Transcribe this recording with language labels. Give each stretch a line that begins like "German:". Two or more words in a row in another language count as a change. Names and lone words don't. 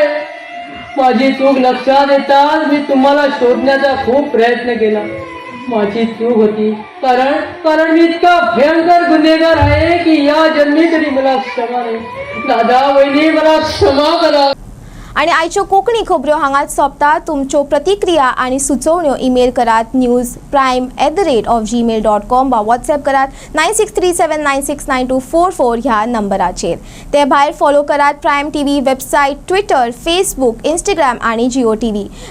Marathi: माझी चूक लक्षात येताच मी तुम्हाला शोधण्याचा खूप प्रयत्न केला. माझी चूक होती, कारण मी इतका भयंकर गुन्हेगार आहे की या जन्मी तरी मला क्षमा नाही. दादा, वहिनी, मला क्षमा करा.
Konkani: आणि आयच्यो कोंकणी खबऱ्यो हांगाच सोंपता. तुमच्यो प्रतिक्रिया आनी सुचोवण्यो ईमेल करात newsprime@gmail.com वा व्हॉट्सॲप करात 9637969244 ह्या नंबराचेर. ते भायर फॉलो करात प्रायम TV वेबसायट, ट्विटर, फेसबुक, इंस्टाग्राम आनी जिओ TV.